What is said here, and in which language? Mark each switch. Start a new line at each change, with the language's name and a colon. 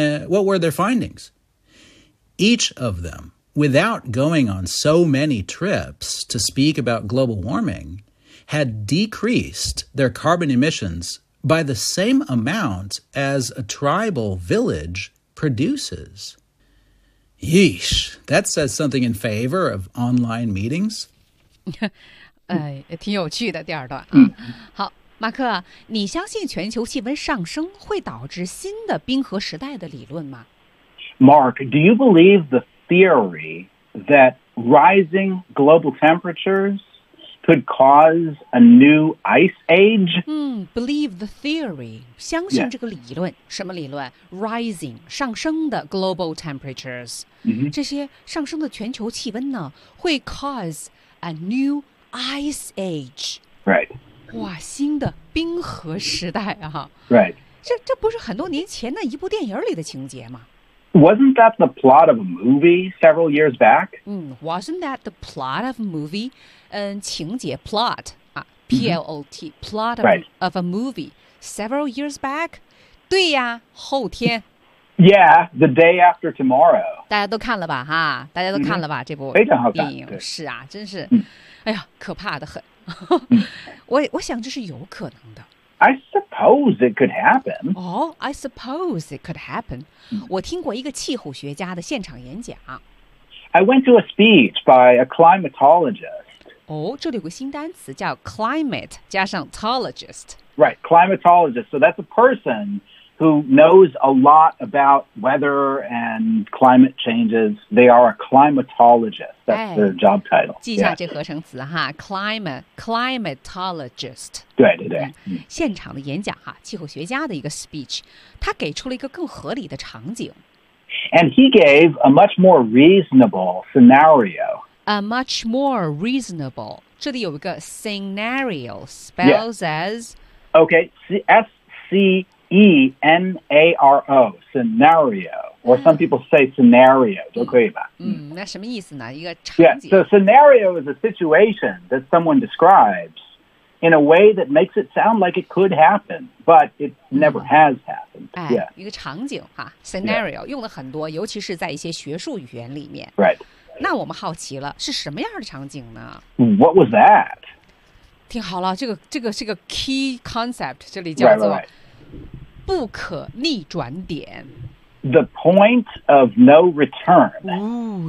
English: What were their findings? Each of them, without going on so many trips to speak about global warming, had decreased their carbon emissions by the same amount as a tribal village produces. Yeesh, that says something in favor of online meetings.
Chinese: 挺有趣的第二段、啊。好。马克，你相信全球气温上升会导致新的冰河时代的理论吗
English: ？Mark, do you believe the theory that rising global temperatures could cause a new ice age? Believe the theory.
Chinese: 相信这个理论、
English: yes.
Chinese: 什么理论
English: ？Rising
Chinese: 上升的
English: global temperatures、 mm-hmm.
Chinese: 这些上升的全球气温呢，会
English: cause a new ice age. Right.
Chinese: 哇，新的冰河时代啊
English: ！Right，
Chinese: 这不是很多年前的一部电影里的情节吗
English: ？Wasn't that the plot of a movie several years back？ Wasn't that the plot of a movie？
Chinese: 情节
English: plot 啊 ，plot、 mm-hmm. plot of,、 right. of a movie several years back？
Chinese: 对呀，后天。
English: Yeah， the day after tomorrow。
Chinese: 大家都看了吧？哈，大家都看了吧？
English: Mm-hmm.
Chinese: 这部非常好看电影是啊，真是，哎呀，可怕的很。我想这是有可能的。
English: I suppose it could happen. Oh, I suppose it could happen.、Mm-hmm.
Chinese: 我听过一个气候学家的现场演讲。
English: I went to a speech by a climatologist.
Chinese: Oh, 这里有个新单词叫 climate 加上 tologist.
English: Right, climatologist. So that's a person who knows a lot about weather and climate changes. They are a climatologist. That's their job title.
Chinese: 记下这合成词哈 climatologist. 对对对。现场的演讲哈气候学家的一个 speech, 他给出了一个更合理的场景。
English: And he gave a much more reasonable scenario. A much more reasonable.
Chinese: 这里有一个
English: scenario, spells as... Okay, S-C-E-N-A-R-O, scenario. Or some people say scenario,
Chinese: 都可以吧。那什么意思呢？一个场景。
English: Yeah, so scenario is a situation that someone describes in a way that makes it sound like it could happen, but it never has happened.
Chinese: 一个场景哈 ,scenario, 用了很多，尤其是在一些学术语言里面。
English: Right.
Chinese: 那我们好奇了，是什么样的场景呢？
English: What was that?
Chinese: 听好了，这个
English: key concept,
Chinese: 这里叫做不可逆转点。
English: The point of no return.